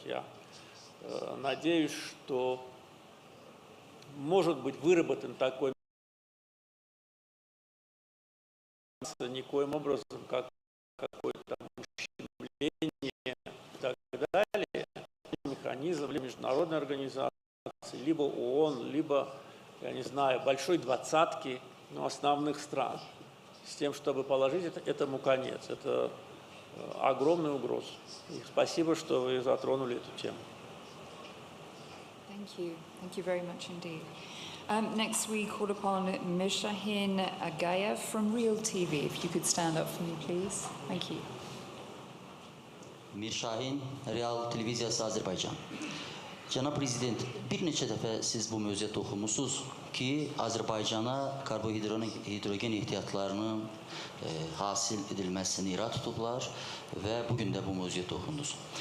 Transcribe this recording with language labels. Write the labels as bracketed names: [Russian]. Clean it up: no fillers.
[Russian] Я надеюсь, что может быть выработан такой никоим образом, как какое-то ущемление и так далее, механизм либо международной организации, либо ООН, либо, я не знаю, большой двадцатки, но основных стран, с тем, чтобы положить этому конец. Это огромная угроза. И спасибо, что вы затронули эту тему. [English] Thank you very much indeed. Next we call upon Mishahin Agayev from Real TV. If you could stand up for me, please. Thank you. [Azerbaijani] Mirşahin, Real Televiziyası Azərbaycan. Cənab Prezident, bir neçə dəfə siz bu mövzuya toxunmusunuz ki, Azərbaycana karbohidrogen ehtiyatlarının hasil edilməsini irad tutublar və bugün də bu mövzuya toxundunuz.